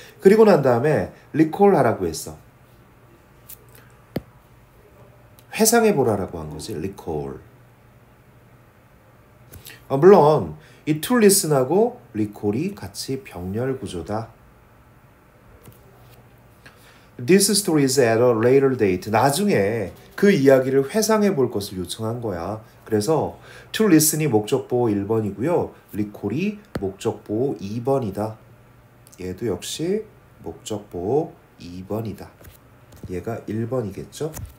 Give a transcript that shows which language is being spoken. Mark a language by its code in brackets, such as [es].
[ko] 그리고 난 다음에 recall 하라고 했어. 회상해 보라라고 한 거지. recall. 물론 이 to listen하고 recall이 같이 병렬 구조다. [en] This story is at a later date. [ko] 나중에 그 이야기를 회상해 볼 것을 요청한 거야. 그래서 to listen이 목적보호 1번이고요. recall이 목적보호 2번이다. 얘도 역시 목적보호 2번이다. 얘가 1번이겠죠?